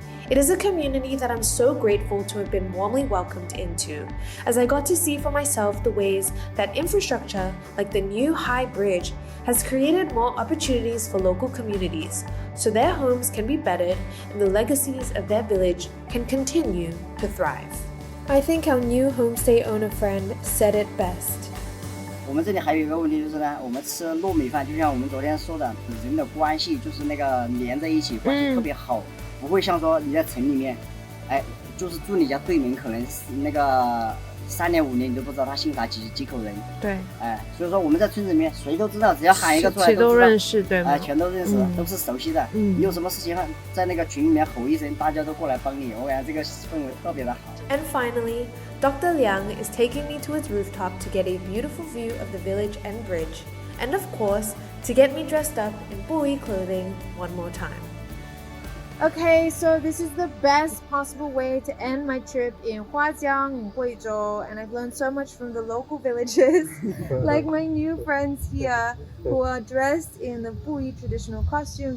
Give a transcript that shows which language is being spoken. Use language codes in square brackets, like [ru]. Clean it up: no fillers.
[en] It is a community that I'm so grateful to have been warmly welcomed into, as I got to see for myself the ways that infrastructure, like the new high bridge, has created more opportunities for local communities, so their homes can be bettered and the legacies of their village can continue to thrive. I think our new homestay owner friend said it best. [zh] 我们这里还有一个问题就是呢，我们吃糯米饭，就像我们昨天说的，人的关系就是那个连在一起，关系特别好，不会像说你在城里面，哎，就是住你家对面，可能那个3年5年你都不知道他姓啥几口人。对，所以说我们在村子里面谁都知道，只要喊一个出来谁都认识，对吗？全都认识，都是熟悉的。你有什么事情在那个群里面吼一声，大家都过来帮你，我感觉这个氛围特别的好。 [en] And finally, Dr. Liang is taking me to his rooftop to get a beautiful view of the village and bridge, and of course, to get me dressed up in Bui clothing one more time. Okay, so this is the best possible way to end my trip in Huajiang, in Guizhou, and I've learned so much from the local villages, like my new friends here, who are dressed in the Bui traditional costume.